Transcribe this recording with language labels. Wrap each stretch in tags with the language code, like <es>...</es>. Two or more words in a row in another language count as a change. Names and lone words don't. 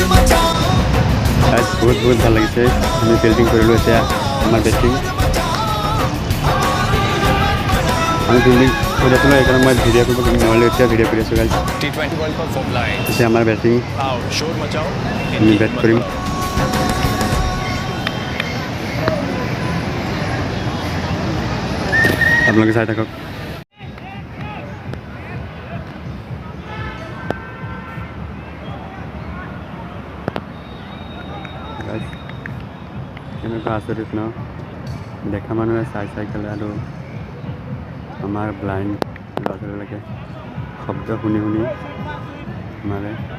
<as>বহুত ভাল লাগিছে। আমি ফিল্ডিং কৰিলোঁ, এতিয়া আমাৰ বেটিং। আমি ফিল্ডিং কৰি আছিলোঁ সেইকাৰণে মই ভিডিঅ' কৰিব নহ'লে এতিয়া ভিডিঅ' কৰি আছোঁ গাইজ</as> <en>T20 World Cup from line.</en> <as>এতিয়া আমাৰ বেটিং</as> <en>Out.</en> <hi>शोर मचाओ.</hi> <as>আমি বেট কৰিম আপোনালোকে চাই থাকক Guys, কেনেকুৱা আচৰিত ন দেখা মানুহে চাই চাই খেলে আৰু আমাৰ ব্লাইণ্ড ল'ৰা ছোৱালীবিলাকে শব্দ শুনি শুনি মাৰে</as>